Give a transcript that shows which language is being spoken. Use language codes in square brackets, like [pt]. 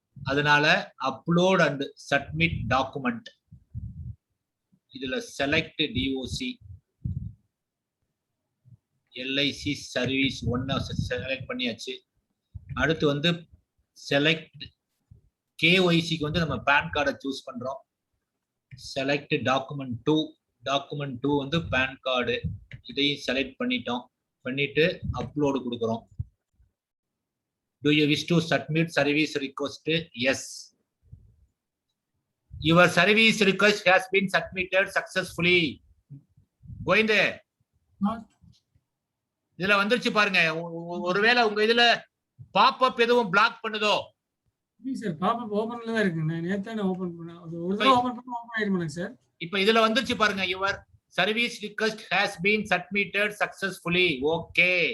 [ta] அதனால upload and submit document. இதுல select DOC LIC service 1 select பண்ணியாச்சு. அடுத்து வந்து செலக்ட் கேஒய்சிக்கு வந்து நம்ம பேன் கார்டை சூஸ் பண்றோம். Select document 2. டாக்குமெண்ட் 2 வந்து பேன் கார்டு. இதையும் செலக்ட் பண்ணிட்டு அப்லோடு கொடுக்குறோம். [en] Do you wish to submit service request? Yes. Your service request has been submitted successfully. [ta] Govindu இதுல வந்துருச்சு பாருங்க. ஒருவேளை உங்க இதுல பாப்அப் எதுவும் பிளாக் பண்ணுதோ? சார் பாப்அப் ஓபன்ல தான் இருக்கு. நான் நேத்தானே ஓபன் பண்ணேன். அது ஒரு தடவை ஓபன் பண்ணா ஓபன் ஆயிருமா சார்? இப்ப இதுல வந்துருச்சு பாருங்க. [en] Your service request has been submitted successfully. Okay.